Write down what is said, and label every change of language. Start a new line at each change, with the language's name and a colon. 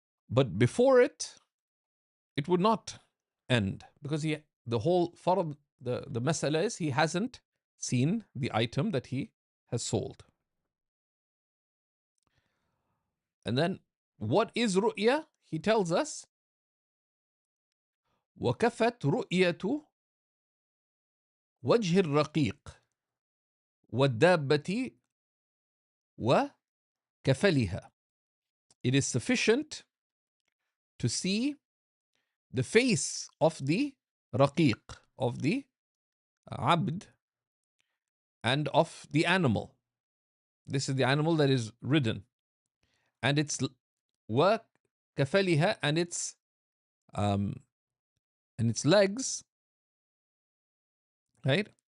English: But before it would not end because the whole farad, the masala is he hasn't seen the item that he has sold. And then what is ru'ya? He tells us
Arabic: وكفت رؤية وجه الرقيق والدابة وكفلها.
English: It is sufficient to see the face of the raqiq, of the abd, and of the animal. This is the animal that is ridden. And it's وكفلها, and its legs, right?